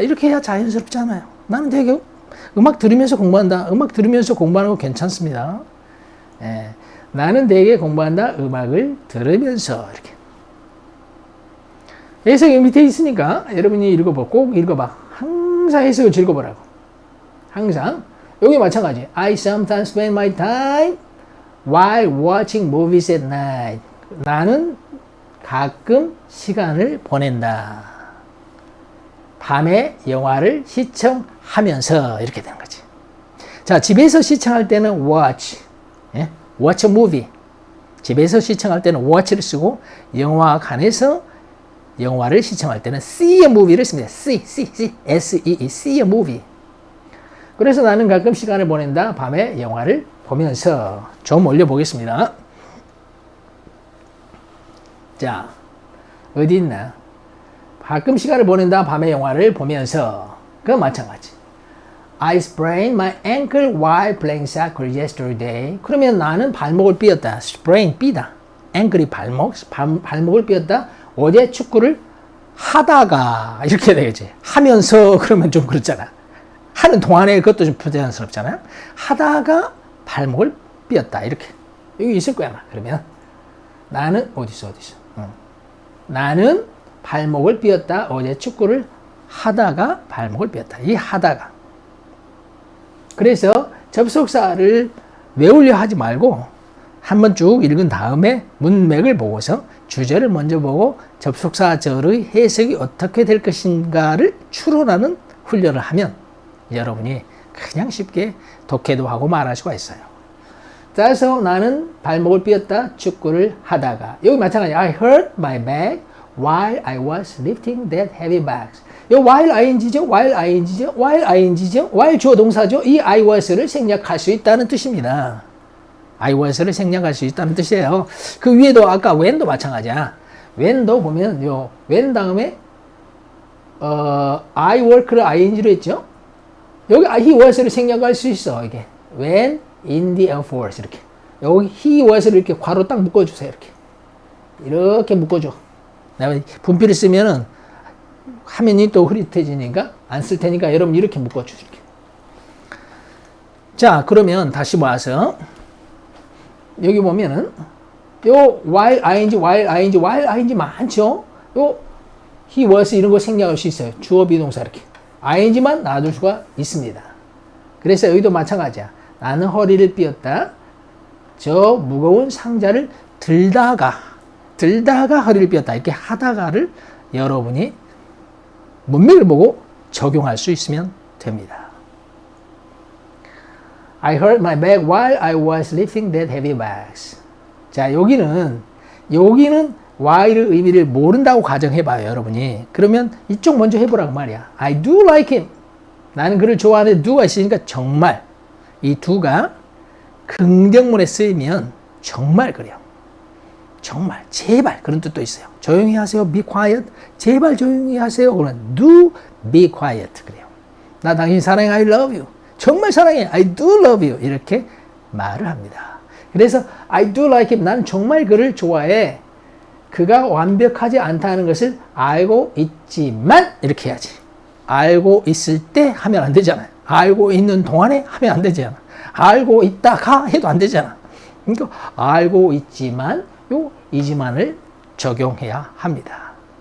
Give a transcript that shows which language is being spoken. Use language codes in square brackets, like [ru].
[ko] 이렇게 해야 자연스럽잖아요. 나는 되게 음악 들으면서 공부한다. 음악 들으면서 공부하는 거 괜찮습니다. 예. 나는 되게 공부한다. 음악을 들으면서 이렇게. 해석이 밑에 있으니까 여러분이 읽어봐. 꼭 읽어봐. 항상 해석을 즐겨보라고. 항상. 여기 마찬가지. [en] I sometimes spend my time while watching movies at night. [ko] 나는 가끔 시간을 보낸다. 밤에 영화를 시청하면서 이렇게 되는 거지. 자, 집에서 시청할 때는 watch. [en] 예? watch a movie. [ko] 집에서 시청할 때는 watch를 쓰고 영화관에서 영화를 시청할 때는 [en] see a movie [ko] 를 씁니다. [en] see a movie. [ko] 그래서 나는 가끔 시간을 보낸다. 밤에 영화를 보면서 좀 올려보겠습니다. 자, 어디 있나? 가끔 시간을 보낸다. 밤에 영화를 보면서. 그건 마찬가지. [en] I sprained my ankle while playing soccer yesterday. [ko] 그러면 나는 발목을 삐었다. sprain, 삐다. ankle이 발목을 삐었다. 어제 축구를 하다가 이렇게 되겠지. 하면서 그러면 좀 그렇잖아. 하는 동안에 그것도 좀 부자연스럽잖아요. 하다가 발목을 삐었다. 이렇게. 여기 있을 거야. 그러면 나는 어디서 나는 발목을 삐었다. 어제 축구를 하다가 발목을 삐었다. 이 하다가. 그래서 접속사를 외우려 하지 말고 한번 쭉 읽은 다음에 문맥을 보고서 주제를 먼저 보고 접속사절의 해석이 어떻게 될 것인가를 추론하는 훈련을 하면 여러분이 그냥 쉽게 독해도 하고 말할 수가 있어요. 따라서 나는 발목을 삐었다. 축구를 하다가. 여기 마찬가지. [en] I hurt my back while I was lifting that heavy bags. [ko] 이 while ing죠. while 주어 동사죠. 이 [en] I was [ko] 를 생략할 수 있다는 뜻입니다. I was를 생략할 수 있다는 뜻이에요. 그 위에도 아까 when도 마찬가지야. when도 보면 when 다음에 [en] I work [ko] 를 ing로 했죠. 여기 [en] he was [ko] 를 생략할 수 있어. 이게 [en] when in the Air Force [ko] 이렇게. 여기 [en] he was [ko] 를 이렇게 괄호 딱 묶어주세요. 이렇게 묶어줘. 내가 분필을 쓰면은 화면이 또 흐릿해지니까 안 쓸 테니까 여러분 이렇게 묶어주실게요. 자, 그러면 다시 모아서 여기 보면은 요 while ing 많죠? 요 [en] he was [ko] 이런 거 생략할 수 있어요. 주어 비동사 이렇게. ing만 놔둘 수가 있습니다. 그래서 여기도 마찬가지야. 나는 허리를 삐었다. 저 무거운 상자를 들다가 허리를 삐었다. 이렇게 하다가를 여러분이 문맥을 보고 적용할 수 있으면 됩니다. [en] I hurt my back while I was lifting that heavy bags. [ko] 자, 여기는 while의 의미를 모른다고 가정해봐요, 여러분이. 그러면 이쪽 먼저 해보라고 말이야. [en] I do like him. [ko] 나는 그를 좋아하는데 do가 있으니까 정말. 이 do가 긍정문에 쓰이면 정말 그래요. 정말, 제발 그런 뜻도 있어요. 조용히 하세요. [en] Be quiet. [ko] 제발 조용히 하세요. 그러면 [en] do be quiet [ko] 그래요. 나 당신 사랑해. [en] I love you. [ko] 정말 사랑해. [en] I do love you. [ko] 이렇게 말을 합니다. 그래서 [en] I do like him. [ko] 난 정말 그를 좋아해. 그가 완벽하지 않다는 것을 알고 있지만 이렇게 해야지. 알고 있을 때 하면 안 되잖아요. 알고 있는 동안에 하면 안 되잖아. 알고 있다가 해도 안 되잖아. 그러니까 알고 있지만 요 이지만을 적용해야 합니다.